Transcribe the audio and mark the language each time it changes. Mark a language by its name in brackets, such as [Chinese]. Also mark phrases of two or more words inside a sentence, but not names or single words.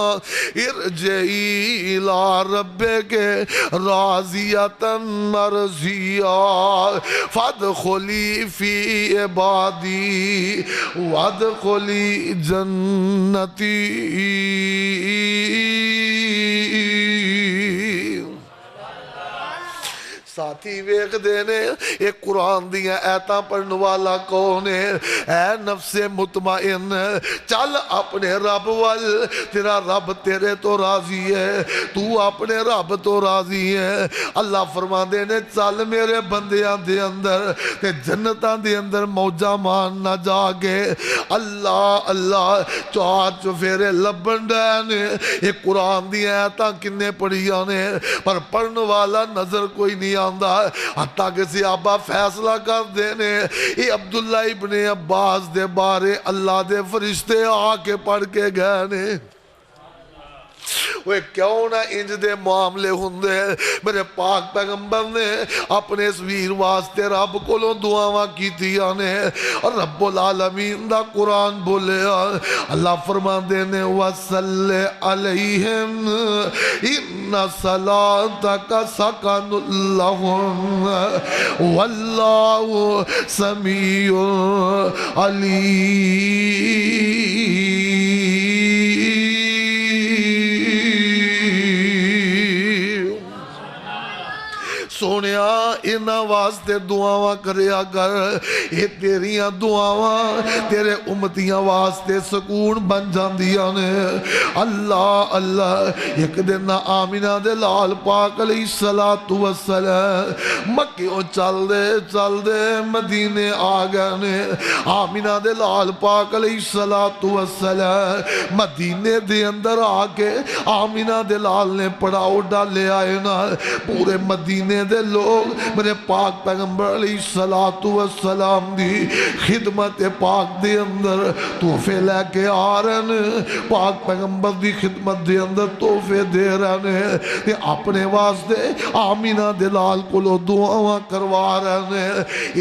[Arabic] ارجعی الی ربک راضیۃ مرضیہ فادخلی فی عبادی وادخلی جنتی۔ [Punjabi] ساتھی ویکھ دینے ایک قرآن دیاں ایتاں پڑھن والا کون ہے؟ اے نفس مطمئن چل اپنے رب وال، تیرا رب تیرے تو راضی ہے، تو اپنے رب تو راضی ہے۔ اللہ فرما دینے چل میرے بندیاں دے اندر تے جنتاں دے اندر موجہ مان نہ جاگے۔ اللہ اللہ چار چفیرے لبن ڈینے، ایک قرآن دیاں ایتاں کنے پڑھیاں نے، پر پڑھن والا نظر کوئی نہیں آندہ، حتیٰ کہ صحابہ فیصلہ کر دینے یہ عبداللہ ابن عباس دے بارے اللہ دے فرشتے آ کے پڑھ کے گئے نے۔ وہ کیوں نہ انج دے معاملے ہوندے؟ میرے پاک پیغمبر نے اپنے اس ویر واسطے رب کولوں دعاواں کیتیاں نے، اور [Arabic] رب العالمین [Punjabi] دا قرآن بولیا۔ اللہ فرماندے نے [Arabic] وَصَلِّ عَلَيْهِمْ إِنَّ صَلَاتَكَ سَكَنٌ لَهُمْ وَاللَّهُ سَمِيعٌ عَلِيمٌ۔ [Punjabi] سونیا انہاں واسطے دعاواں کریا کر، یہ تیریاں دعاواں تیرے امتیاں واسطے سکون بن جاندیاں نے۔ اللہ اللہ ایک دن آمینہ دے لال پاک [Arabic] علیہ السلام [Punjabi] مکیوں چل دے مدینے آ گئے نے۔ آمینہ دے لال پاک [Arabic] علیہ السلام [Punjabi] مدینے دے اندر آ کے آمینہ دے لال نے پڑاؤ ڈالے آئے نا، پورے مدینے دے لوگ میرے پاک پیغمبر [Arabic] علیہ السلام [Punjabi] دی خدمت پاک دے اندر تحفے لے کے آ رہے ہیں، پاک پیغمبر دی خدمت دے اندر تحفے دے رہے ہیں، تے اپنے واسطے آمینہ دلال کو لو دعاواں کروا رہے ہیں۔